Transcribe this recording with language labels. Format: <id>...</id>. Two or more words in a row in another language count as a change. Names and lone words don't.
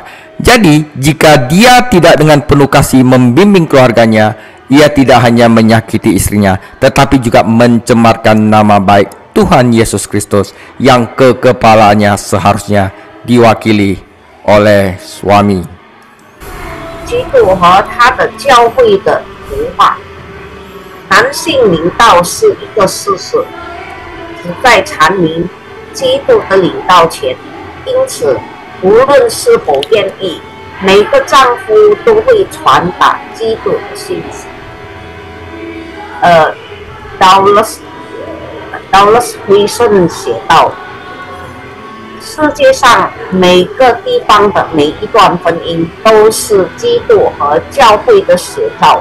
<id>Jadi jika dia tidak dengan penuh kasih membimbing keluarganya, ia tidak hanya menyakiti istrinya, tetapi juga mencemarkan nama baik Tuhan Yesus Kristus yang kekepalanya seharusnya diwakili oleh suami.</id> <zh>基督和他的教会的图画，男性领导是一个事实，只在阐明基督的领导权。因此， 无论是否愿意，每个丈夫都会传达基督的信息。Dallas Wilson 写道，世界上每个地方的每一段婚姻都是基督和教会的写照。</zh>